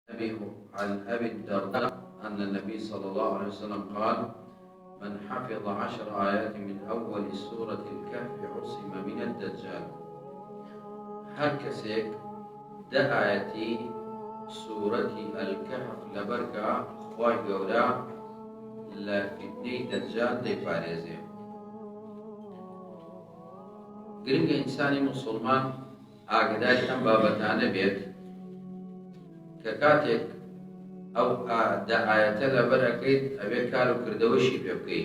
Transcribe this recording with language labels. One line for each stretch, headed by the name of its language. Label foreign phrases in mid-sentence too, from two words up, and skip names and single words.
Arabic: عن أبي الدرداء أن النبي صلى الله عليه وسلم قال: من حفظ 10 آيات من أول سورة الكهف عصم من الدجال.
Central Kurdish: هر کەسێک 10 ئاەتی سوورەتی الكهف لەبەرکە خوای گەورە لە فتنەی دەجال دەیپارێزێ. گرنگە ئینسانی موسڵمان ئاگداری ئەم بابەتانە بێت کە کاتێک ئەو 10 ئاەتە لەبەر ئەکەیت ئەوێ کار و کردەوەشی پێ بکەیت.